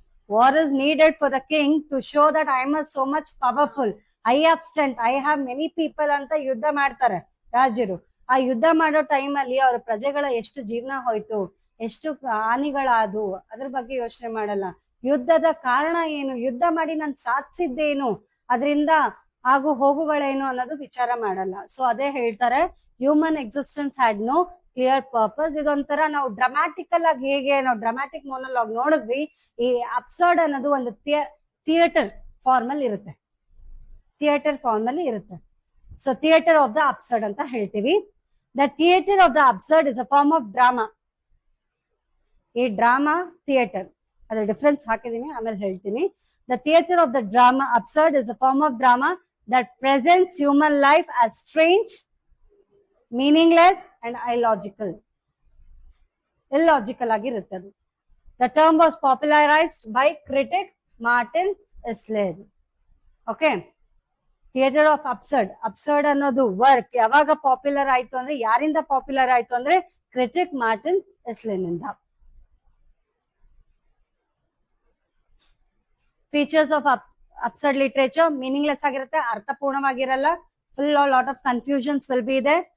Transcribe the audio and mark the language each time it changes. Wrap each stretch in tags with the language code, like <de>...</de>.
<en>War is needed for the king to show that I am so much powerful, I have strength, I have many people</en> <kn>ಅಂತ ಯುದ್ಧ ಮಾಡ್ತಾರೆ ರಾಜರು. ಆ ಯುದ್ಧ ಮಾಡೋ ಟೈಮ್ ಅಲ್ಲಿ ಅವ್ರ ಪ್ರಜೆಗಳ ಎಷ್ಟು ಜೀವನ ಹೋಯ್ತು, ಎಷ್ಟು ಹಾನಿಗಳಾದವು, ಅದ್ರ ಬಗ್ಗೆ ಯೋಚನೆ ಮಾಡಲ್ಲ. ಯುದ್ಧದ ಕಾರಣ ಏನು, ಯುದ್ಧ ಮಾಡಿ ನಾನು ಸಾಧಿಸಿದ್ದೇನು, ಅದರಿಂದ ಆಗು ಹೋಗುಗಳೇನು ಅನ್ನೋದು ವಿಚಾರ ಮಾಡಲ್ಲ. ಸೊ ಅದೇ ಹೇಳ್ತಾರೆ,</kn> <en>Human existence had no clear purpose.</en> <kn>ಇದೊಂಥರ ನಾವು ಡ್ರಾಮ್ಯಾಟಿಕಲ್ ಆಗಿ ಹೇಗೆ ನಾವು ಡ್ರಾಮ್ಯಾಟಿಕ್ ಮೊನೋಲಾಗ್ ನೋಡಿದ್ವಿ, ಈ ಅಬ್ಸರ್ಡ್ ಅನ್ನೋದು ಒಂದು ಥಿಯೇಟರ್ ಫಾರ್ಮ್ ಅಲ್ಲಿ ಇರುತ್ತೆ. ಥಿಯೇಟರ್ ಫಾರ್ಮ್ ಅಲ್ಲಿ ಇರುತ್ತೆ. So theatre of the absurd ಅಂತ ಹೇಳ್ತೀವಿ.</kn> <en>The theatre of the absurd is a form of drama.</en> <kn>ಈ ಡ್ರಾಮಾ ಥಿಯೇಟರ್ ಅದ್ರ ಡಿಫ್ರೆನ್ಸ್ ಹಾಕಿದೀನಿ, ಆಮೇಲೆ ಹೇಳ್ತೀನಿ.</kn> <en>The theatre of the drama absurd is a form of drama that presents human life as strange, meaningless and illogical.</en> <kn>Illogical ಆಗಿರುತ್ತೆ ಅದು.</kn> <en>The term was popularized by critic Martin Esslin. Okay. Theatre of absurd.</en> <kn>Absurd ಅನ್ನೋದು work ಯಾವಾಗ popular ಆಯ್ತು ಅಂದ್ರೆ, ಯಾರಿಂದ popular ಆಯ್ತು ಅಂದ್ರೆ critic Martin ಎಸ್ಲಿನ್ ಇಂದ.</kn> <en>features of absurd literature,</en> <kn>meaningless ಆಗಿರುತ್ತೆ, ಅರ್ಥಪೂರ್ಣವಾಗಿರಲ್ಲ,</kn> <en>full lot of confusions will be</en> <kn>ಇದೆ.</kn>